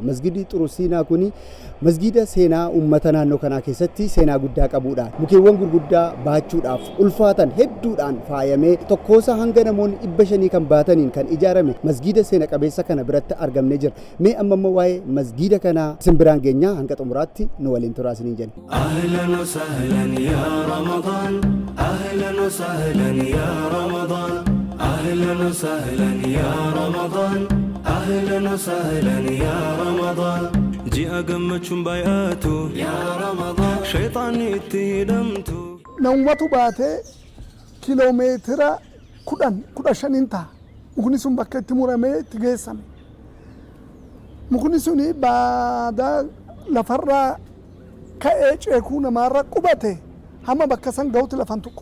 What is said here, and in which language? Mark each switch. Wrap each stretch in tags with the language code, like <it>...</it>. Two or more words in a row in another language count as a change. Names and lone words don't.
<om>Masgiidni Xurusiinaa kuni masgiida seenaa uummata naannoo kanaa keessatti seenaa guddaa qabudha. Mukeewwan gurguddaa baachuudhaaf ulfaatan hedduudhaan faayamee tokkoosa hanga namoonni 500 kan baataniin kan ijaarame masgiida seena qabeessa kana biratti argamnee jira. Mee amma waa'ee masgiida kanaa isin biraan geenyaa hanga xumuraatti nu waliin turaa isiniin jenna.</om> <ar>أهلا وسهلا يا رمضان، أهلا وسهلا يا رمضان، أهلا وسهلا يا رمضان، أهلا وسهلا يا رمضان.</ar> <om>Ji'a gammachuun baay'atu</om> <ar>يا رمضان,</ar> <om>shayxaanni itti hidhamtu. Namumatu baatee kiloomeetira 15 ta'a. Mukni sun bakka itti muramee itti geessame. Mukni suni baada lafarraa ka'ee ceekuu namaarra qubate hamma bakka san ga'utti lafan tuqu.</om>